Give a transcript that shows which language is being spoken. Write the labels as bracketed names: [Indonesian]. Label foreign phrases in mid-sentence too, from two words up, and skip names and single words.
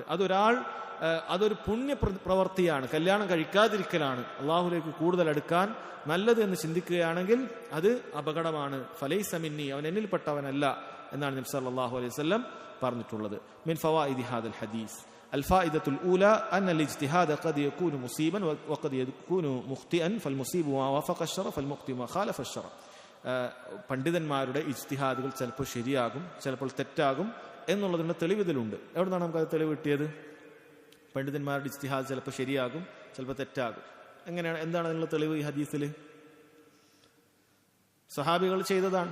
[Malayalam] അതൊരു പുണ്യ പ്രവൃത്തിയാണ്, കല്യാണം കഴിക്കാതിരിക്കലാണ്. അള്ളാഹുലേക്ക് കൂടുതൽ അടുക്കാൻ നല്ലത് എന്ന് ചിന്തിക്കുകയാണെങ്കിൽ അത് അപകടമാണ്. [Arabic] فليس مني, [Malayalam] അവൻ എന്നിൽപ്പെട്ടവനല്ല എന്നാണ് നബി [Arabic] صلى الله عليه وسلم [Malayalam] പറഞ്ഞിട്ടുള്ളത്. [Arabic] من فوائد هذا الحديث الفائدة الأولى أن الاجتهاد قد يكون مصيبا وقد يكون مخطئا فالمصيب ما وافق الشرع فالمخطئ ما خالف الشرع. [Malayalam] പണ്ഡിതന്മാരുടെ ഇജ്തിഹാദുകൾ ചിലപ്പോൾ ശരിയാകും, ചിലപ്പോൾ തെറ്റാകും എന്നുള്ളതിന്റെ തെളിവിതിലുണ്ട്. എവിടെ നിന്നാണ് നമുക്കത് തെളിവ് കിട്ടിയത്? പണ്ഡിതന്മാരുടെ ഇജ്തിഹാദ് ചിലപ്പോൾ ശരിയാകും, ചിലപ്പോൾ തെറ്റാകും. എങ്ങനെയാണ്, എന്താണ് അതിനുള്ള തെളിവ്? ഈ ഹദീസിൽ സഹാബികൾ ചെയ്തതാണ്.